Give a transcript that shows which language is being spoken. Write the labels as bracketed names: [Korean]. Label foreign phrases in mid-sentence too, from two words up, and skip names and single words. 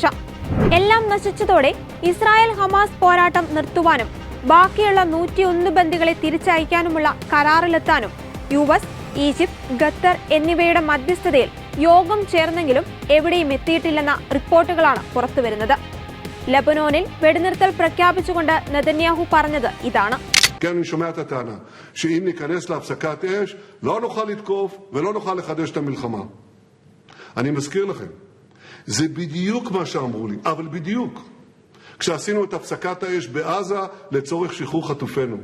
[Malayalam] എല്ലാം നശിച്ചതോടെ ഇസ്രായേൽ ഹമാസ് പോരാട്ടം നിർത്തുവാനും ബാക്കിയുള്ള 101 ബന്ദികളെ തിരിച്ചയക്കാനുമുള്ള കരാറിലെത്താനും യുഎസ്, ഈജിപ്ത്, ഖത്തർ എന്നിവയുടെ മധ്യസ്ഥതയിൽ യോഗം ചേർന്നെങ്കിലും എവിടെയും എത്തിയിട്ടില്ലെന്ന റിപ്പോർട്ടുകളാണ് പുറത്തുവരുന്നത്. ലെബനോനിൽ വെടിനിർത്തൽ പ്രഖ്യാപിച്ചുകൊണ്ട് നെതന്യാഹു പറഞ്ഞത് ഇതാണ്. [Hebrew] אני שומע את הטענה שאם ניכנס להפסקת אש לא נוכל לתקוף ולא נוכל לחדש את המלחמה. אני מזכיר לכם, זה בדיוק מה שאמרו לי, אבל בדיוק כשעשינו את הפסקת האש בעזה לצורך שחרור חטופינו.